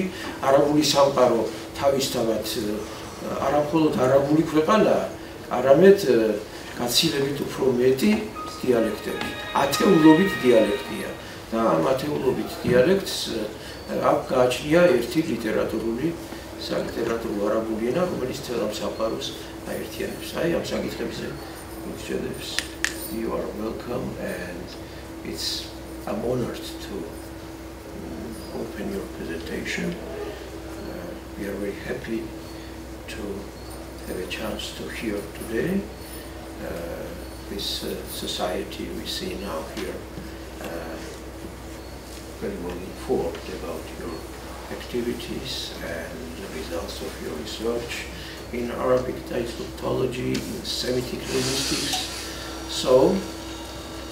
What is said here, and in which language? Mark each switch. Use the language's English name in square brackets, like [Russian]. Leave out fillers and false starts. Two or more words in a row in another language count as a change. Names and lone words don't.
[Georgian] არაბული სამყარო თავისთავად არა მხოლოდ არაბული ქვეყანაა, არამედ გაცილებით უფრო მეტი დიალექტები, ათეულობით დიალექტია და ამ ათეულობით დიალექტს აქ გააჩნია ერთი სალიტერატურო არაბული ენა, რომელიც მთელ ამ სამყაროს აერთიანებს. აი ამ საკითხებზე მოგჭედებს. [English] You are welcome and it's I'm honored to open your presentation. We are very happy to have a chance to hear today this society we see now here very well informed about your activities and the results of your research in Arabic dialectology, in Semitic linguistics.